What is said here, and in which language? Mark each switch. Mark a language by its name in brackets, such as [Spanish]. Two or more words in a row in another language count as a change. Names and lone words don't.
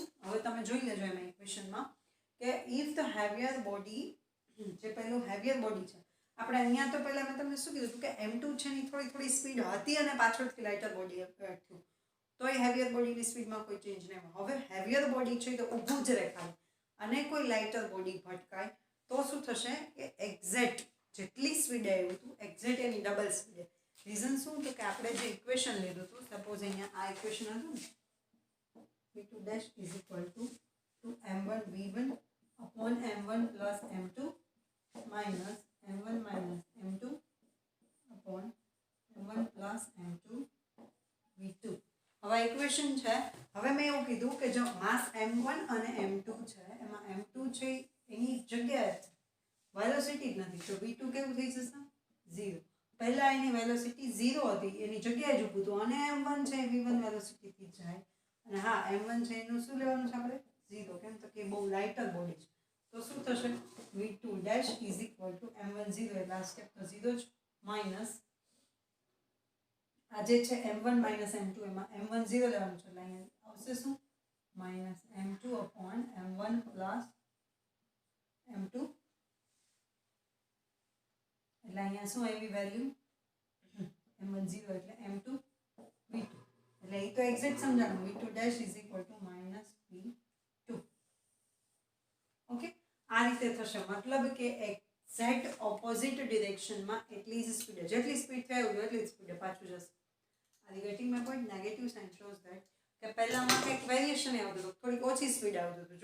[Gujarati] હવે તમે જોઈ લેજો એમાં ઇક્વેશનમાં કે [English] if the heavier body, [Gujarati] જે પહેલું [English] heavier body [Gujarati] છે આપણે અહીંયા તો પહેલાં મેં તમને શું કીધું હતું કે M2 છે ની થોડી સ્પીડ હતી અને પાછળથી [English] lighter body [Gujarati] થયું તો એ [English] heavier bodyની [Gujarati] સ્પીડમાં કોઈ ચેન્જ નહીં આવે. હવે [English] heavier body [Gujarati] છે તો ઊભું જ રેખાય અને કોઈ [English] lighter body [Gujarati] ભટકાય તો શું થશે કે એક્ઝેક્ટ જેટલી સ્પીડે આવ્યું હતું એક્ઝેક્ટ એની [English] double speedે. [Gujarati] રીઝન શું તો કે આપણે જે ઇક્વેશન લીધું હતું, સપોઝ અહીંયા આ ઇક્વેશન હતું ને [English] v2 dash is equal to m1 v1 upon m1 plus m2 minus m1 minus m2 upon m1 plus m2 v2. [Gujarati] હવે ઇક્વેશન છે. હવે મેં એવું કીધું કે જો માસ m1 અને m2 છે એમાં m2 છે એની જગ્યાએ વેલોસિટી જ નથી તો v2 કેવું થઈ જશે 0. પહેલા એની વેલોસિટી 0 હતી એની જગ્યાએ જ ઊભું હતું અને m1 છે v1 વેલોસિટીથી જાય અને હા m1 છે એનું શું લેવાનું છે આપણે 0, કેમ તો કે બહુ લાઇટર બોડી છે તો શું થશે [English] v2 dash is equal to m1 0 [Gujarati] એટલે આ સ્ટેપ તો 0 જ માઇનસ આ જે છે [English] m1 minus m2 [Gujarati] એમાં m1 0 લેવાનું છે એટલે અહીંયા આવશે શું [English] minus m2 upon m1 plus m2 [Gujarati] એટલે અહીંયા શું આવી વેલ્યુ m1 0 એટલે m2 v2 એટલે એ તો એક્ઝેક્ટ સમજાણું [English] v2 dash is equal to minus v2. [Gujarati] ઓકે, આ રીતે થશે મતલબ કે એક્ઝેક્ટ [English] opposite directionમાં [Gujarati] એટલી જ સ્પીડ જેટલી સ્પીડ થાય એટલી જ સ્પીડે પાછું જશે. આ [English] getting my point negative sign shows that [Gujarati] કે પહેલામાં કંઈક વેરિએશન આવતું હતું, થોડીક ઓછી સ્પીડ આવતું હતું.